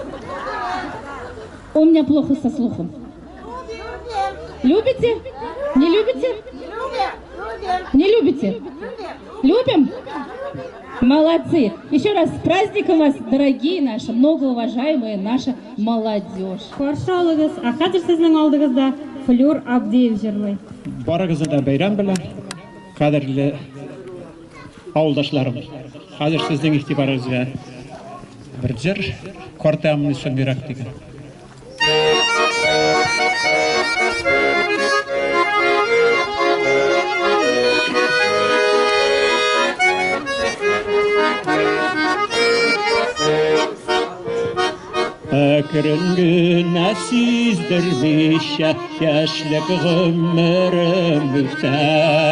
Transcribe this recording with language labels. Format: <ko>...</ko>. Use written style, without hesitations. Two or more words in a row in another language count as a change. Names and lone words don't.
<ru>У меня плохо со слухом. Любите? Не любите? Не любите? Любим? Молодцы! Еще раз с праздником вас, дорогие наши, многоуважаемые наша молодежь.</ru> <tt>Каршы алыгыз. Хәзер сезнең алдыгызда Флюр Абдиев җырлый. Барыгызны да бәйрәм белән, кадерле авылдашларым. Хәзер сезнең игътибарыгызга бер җыр, картамны шәмбирак дигән. Әкрен генә сиздермичә яшьлек гомерем үтә.</tt>